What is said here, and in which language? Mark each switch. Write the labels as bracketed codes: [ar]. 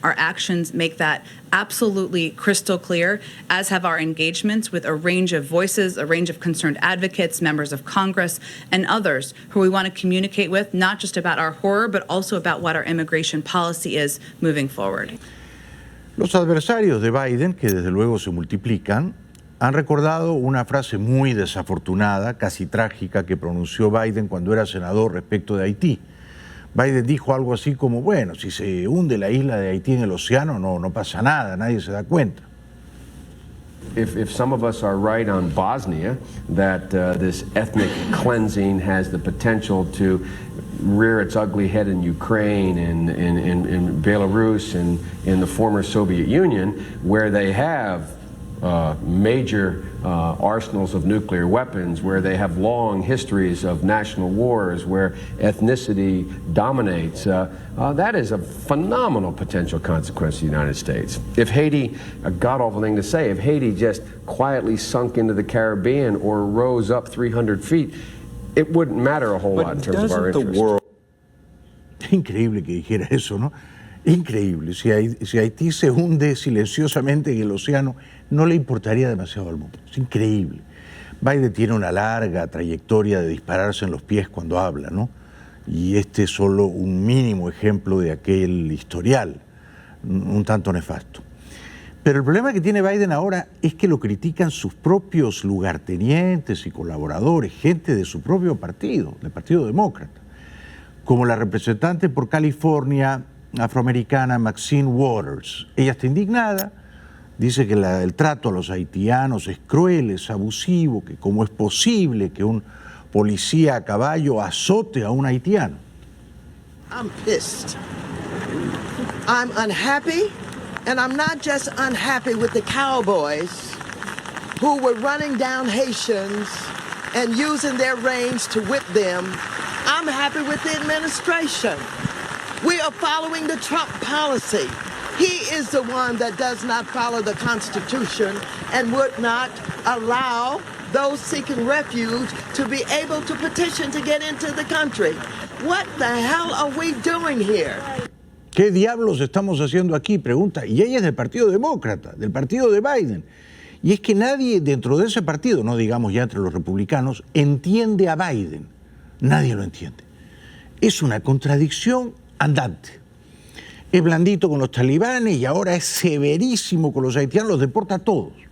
[en] Our actions make that absolutely crystal clear, as have our engagements with a range of voices, a range of concerned advocates, members of Congress, and others who we want to communicate with, not just about our horror, but also about what our immigration policy is moving forward. [es] Los adversarios de Biden, que desde luego se multiplican, han recordado una frase muy desafortunada, casi trágica, que pronunció Biden cuando era senador respecto de Haití. Biden dijo algo así como, bueno, si se hunde la isla de Haití en el océano, no pasa nada, nadie se da cuenta. [en] If some of us are right on Bosnia, that this ethnic cleansing has the potential to rear its ugly head in Ukraine and in Belarus and in the former Soviet Union, where they have major arsenals of nuclear weapons, where they have long histories of national wars, where ethnicity dominates, that is a phenomenal potential consequence of the United States. If Haiti, a god-awful thing to say, if Haiti just quietly sunk into the Caribbean or rose up 300 feet, it wouldn't matter a whole lot in terms of our interest. [es] Increíble que dijera eso, ¿no? Increíble. Si Haití se hunde silenciosamente en el océano, no le importaría demasiado al mundo. Es increíble. Biden tiene una larga trayectoria de dispararse en los pies cuando habla, ¿no? Y este es solo un mínimo ejemplo de aquel historial, un tanto nefasto. Pero el problema que tiene Biden ahora es que lo critican sus propios lugartenientes y colaboradores, gente de su propio partido, del Partido Demócrata, como la representante por California afroamericana Maxine Waters. Ella está indignada, dice que el trato a los haitianos es cruel, es abusivo, que cómo es posible que un policía a caballo azote a un haitiano. [en] I'm pissed. I'm unhappy, and I'm not just unhappy with the cowboys who were running down Haitians and using their reins to whip them. I'm happy with the administration. We are following the Trump policy. He is the one that does not follow the Constitution and would not allow those seeking refuge to be able to petition to get into the country. What the hell are we doing here? [es] ¿Qué diablos estamos haciendo aquí? Pregunta. Y ella es del Partido Demócrata, del partido de Biden. Y es que nadie dentro de ese partido, no digamos ya entre los republicanos, entiende a Biden. Nadie lo entiende. Es una contradicción andante. Es blandito con los talibanes y ahora es severísimo con los haitianos, los deporta a todos.